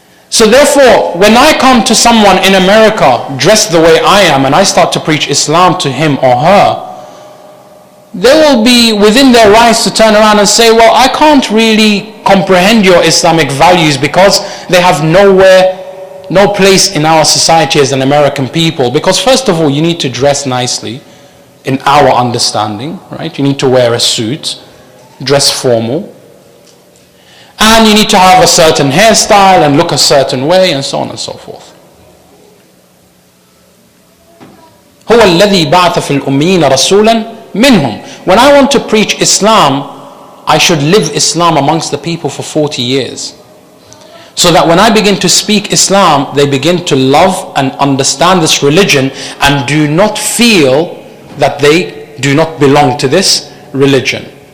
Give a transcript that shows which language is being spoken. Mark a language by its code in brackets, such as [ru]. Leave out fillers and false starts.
[en] So therefore, when I come to someone in America dressed the way I am and I start to preach Islam to him or her, they will be within their rights to turn around and say, well, I can't really comprehend your Islamic values because they have no place in our society as an American people. Because first of all, you need to dress nicely in our understanding, right? You need to wear a suit, dress formal. And you need to have a certain hairstyle and look a certain way and so on and so forth. [ar] هو الذي بعث في الأميين رسولا منهم. [en] When I want to preach Islam, I should live Islam amongst the people for 40 years. So that when I begin to speak Islam, they begin to love and understand this religion and do not feel that they do not belong to this religion.